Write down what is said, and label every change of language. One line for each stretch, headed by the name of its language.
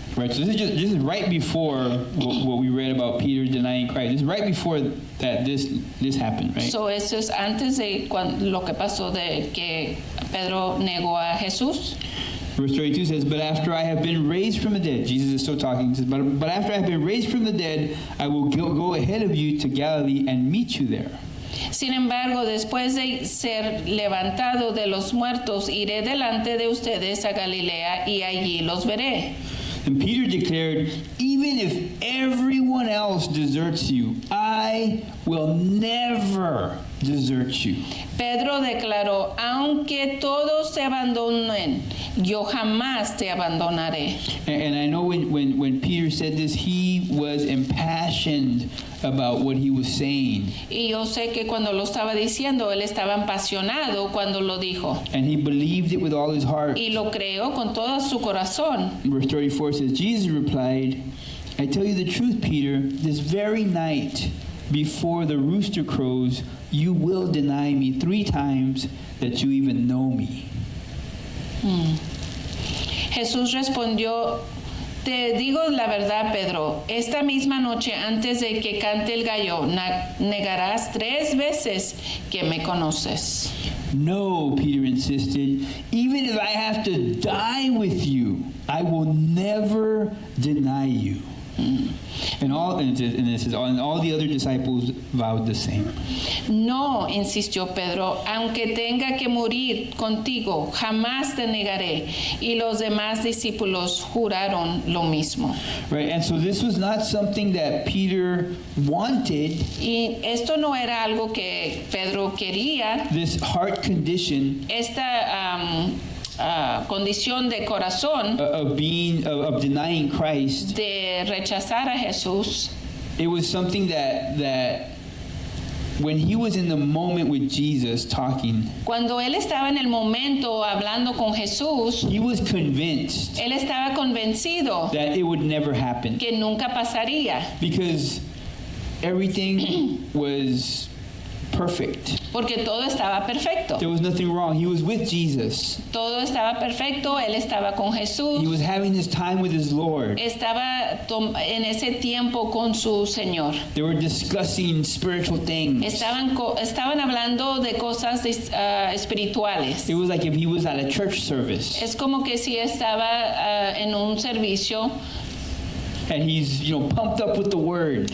English: Right, so this is right before what we read about Peter denying Christ. This is right before that this happened, right?
Spanish: So eso es antes de lo que pasó de que Pedro negó a Jesús.
English: Verse 32 says, "But after I have been raised from the dead," Jesus is still talking, he says, but after I have been raised from the dead, I will go ahead of you to Galilee and meet you there.
Spanish: Sin embargo, después de ser levantado de los muertos, iré delante de ustedes a Galilea y allí los veré.
English: And Peter declared, "Even if everyone else deserts you, I will never desert you."
Spanish: Pedro declaró, aunque todos te abandonen, yo jamás te abandonaré.
English: And I know when Peter said this, he was impassioned about what he was saying.
Spanish: Y yo sé que cuando lo estaba diciendo, él estaba apasionado cuando lo dijo.
English: And he believed it with all his heart.
Spanish: Y lo creó con todo su corazón.
English: Verse 34 says, Jesus replied, I tell you the truth, Peter, this very night, before the rooster crows, you will deny me 3 times that you even know me.
Spanish: Jesús respondió, te digo la verdad, Pedro, esta misma noche antes de que cante el gallo, negarás 3 veces que me conoces.
English: No, Peter insisted, even if I have to die with you, I will never deny you. And all the other disciples vowed the same.
Spanish: No, insistió Pedro, aunque tenga que morir contigo, jamás te negaré. Y los demás discípulos juraron lo mismo.
English: Right, and so this was not something that Peter wanted.
Spanish: Y esto no era algo que Pedro quería.
English: This heart condition
Spanish: Esta condición de corazón
English: of denying Christ.
Spanish: de rechazar a Jesús.
English: It was something that when he was in the moment with Jesus talking,
Spanish: Cuando él estaba en el momento hablando con Jesús,
English: he was convinced
Spanish: él estaba convencido
English: that it would never happen
Spanish: que nunca pasaría,
English: because everything was perfect.
Spanish: porque todo estaba perfecto.
English: There was nothing wrong. He was with Jesus.
Spanish: Todo estaba perfecto, él estaba con
English: He
Spanish: Jesús,
English: was having his time with his Lord.
Spanish: estaba en ese tiempo con su Señor.
English: They were discussing spiritual things.
Spanish: Estaban hablando de cosas espirituales.
English: It was like if he was at a church service
Spanish: Es como que si estaba en un servicio
English: and he's, pumped up with the word.